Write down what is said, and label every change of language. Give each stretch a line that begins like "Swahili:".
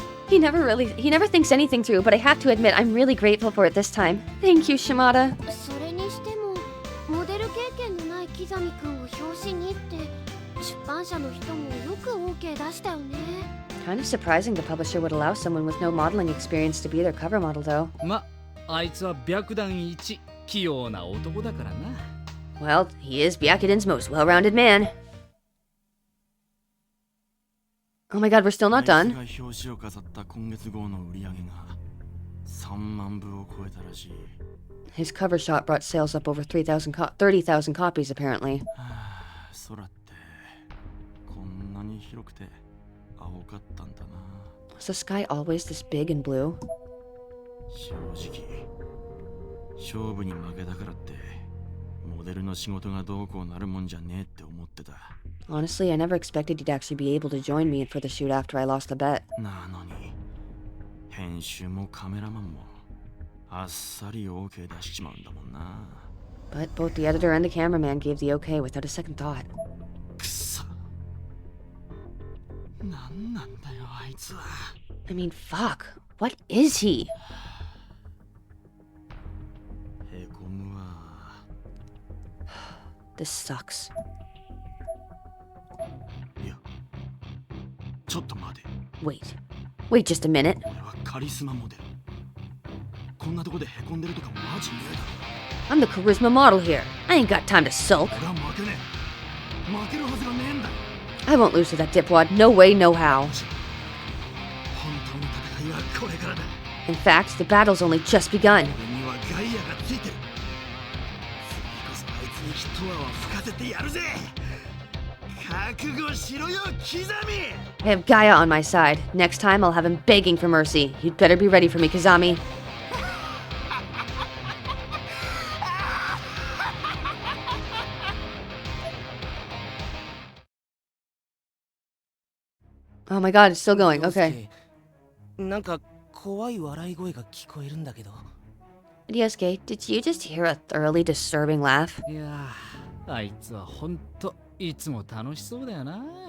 English: He never thinks anything through, but I have to admit I'm really grateful for it this time. Thank you, Shimada.
Japanese: それにしても、モデル経験のないキザミくんを表紙にって出版社の人もよく OK 出したよね。
English: Kind of surprising the publisher would allow someone with no modeling experience to be their cover model, though.
Japanese: ま、あいつは白弾一器用な男だからな。
English: Well, he is Byakuden's most well-rounded man. Oh my god, we're still not
Japanese: あいつ
English: done.
Japanese: が表紙を飾った今月号の売り上げが3万部を超えたらしい。
English: His cover shot brought sales up over 30,000 copies, apparently.
Japanese: はあ、空ってこんなに広くて青かったんだな。
English: Was the sky always this big and blue?
Japanese: 正直勝負に負けたからってモデルの仕事がどうこうなるもんじゃねえって思ってた。
English: Honestly, I never expected he'd actually be able to join me for the shoot after I lost the bet.
Japanese: なのに編集もカメラマンもあっさり OK 出しちまうんだもんな。
English: But both the editor and the cameraman gave the okay without a second thought.
Japanese: くそ。なんなんだよあいつは。
English: I mean, fuck. What is he?
Japanese: へこむわ。
English: This sucks.
Japanese: いや、ちょっと待て。
English: Wait. Wait just a minute.
Japanese: 俺はカリスマモデル。こんなとこでへこんでるとかマジねえだろ。
English: I'm the charisma model here. I ain't got time to sulk.
Japanese: 俺は負けねえ。負けるはずがねえんだよ。
English: I won't lose to that dipwad. No way, no how.
Japanese: 本当の戦いはこれからだ。
English: In fact, the battle's only just begun.
Japanese: 俺にはガイアがついてる。次こそあいつに一泡吹かせてやるぜ。覚悟しろよ、刻み。
English: I have Gaia on my side. Next time, I'll have him begging for mercy. You'd better be ready for me, Kazami. Oh my god, it's still going. Okay.
Japanese: なんか怖い笑い声が聞こえるんだけど。
English: Ryosuke, did you just hear a thoroughly disturbing laugh?
Japanese: いやー、あいつはほんといつも楽しそうだよな。